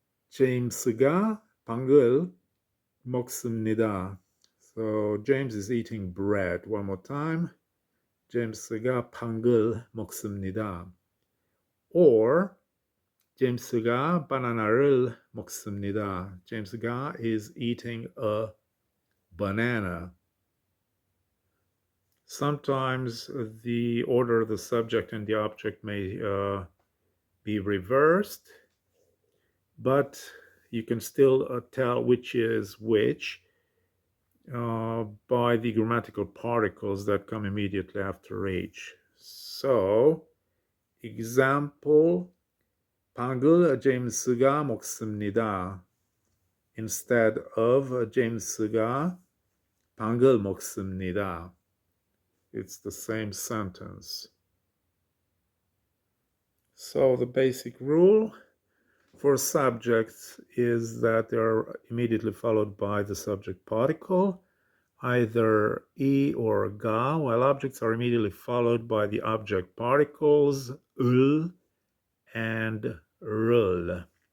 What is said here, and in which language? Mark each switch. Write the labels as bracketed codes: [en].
[ko] 제임스가 빵을 먹습니다. [en] So James is eating bread. One more time. [ko] 제임스가 빵을 먹습니다. Or 제임스가 바나나를 먹습니다. 제임스가 [en] is eating a banana. Sometimes the order of the subject and the object may be reversed, but you can still tell which is which by the grammatical particles that come immediately after each. So, example, [ko] 빵을 제임스가 먹습니다. [en] Instead of [ko] 제임스가 빵을 먹습니다. [en] It's the same sentence. So the basic rule for subjects is that they are immediately followed by the subject particle, either e or ga, while objects are immediately followed by the object particles ul and rul.